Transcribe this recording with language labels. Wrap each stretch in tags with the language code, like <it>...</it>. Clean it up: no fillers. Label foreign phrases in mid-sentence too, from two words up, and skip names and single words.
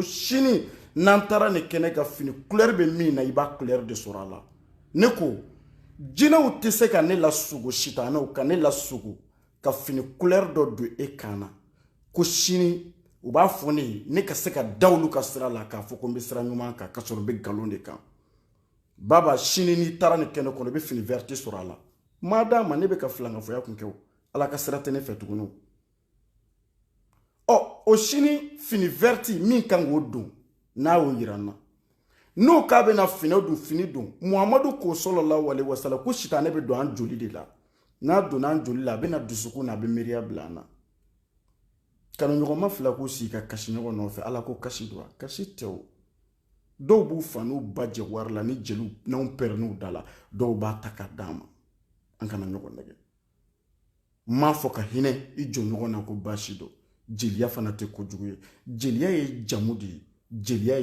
<bm>sini n'an taara nin kɛnɛ ka fini couleur bɛ min na i b'a couleur de sɔrɔ a la ne ko jinɛw tɛ se ka ne lasugo sitanɛw ka ne lasugo ka fini couleur dɔ don e kan na ko sini u b'a fɔ ne ye ne ka se ka da olu ka sira la k'a fɔ ko n bɛ sira ɲuman kan ka sɔrɔ n bɛ nkalon de kan baba sini n'i taara nin kɛnɛ kɔnɔ i bɛ fini verte sɔrɔ a la maa d'a ma ne bɛ ka filangafɔya kun kɛ o ala ka sira tɛ ne fɛ tuguni o sini fini verte min kan k'o don n'a y'o yira n na n'o k'a bɛna fini don muhamadu ko</bm> <ar>صلى الله عليه وسلم</ar> <bm>ko sitanɛ bɛ don an joli de la n'a donna an joli la a bɛna dusukun na a bɛ miiriya bila an na kanuɲɔgɔnma fila k'u sigi ka kasi ɲɔgɔn nɔfɛ ala ko kasi don wa kasi tɛ o dɔw b'u fa n'u ba jɛ wari la ni jeliw n'anw pɛrɛnn'u da la dɔw b'a ta k'a d'an ma an kana ɲɔgɔn nɛgɛ n m'a fɔ ka hinɛ i jɔ ɲɔgɔn na ko baasi don jeliya fana tɛ kojugu ye jeliya ye jamu de ye jeliya ye</bm>